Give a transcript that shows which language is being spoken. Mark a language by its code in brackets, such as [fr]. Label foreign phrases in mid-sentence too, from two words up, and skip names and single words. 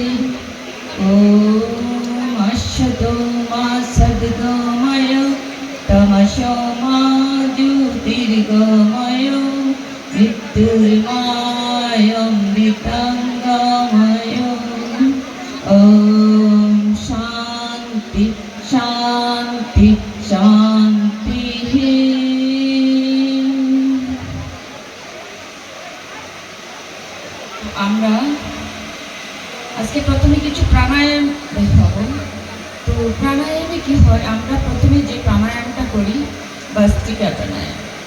[sa] ॐ अश्वतो मा सद्गमय तमसो मा ज्योतिर्गमय मृत्युर्मायमृताङ्गमय। ॐ शान्ति शान्ति शान्तिः। [bn] আমরা আজকে প্রথমে কিছু প্রাণায়াম দেখাবো। তো প্রাণায়ামে কি হয়, আমরা প্রথমে যে প্রাণায়ামটা করি ভস্ত্রিকা প্রাণায়াম।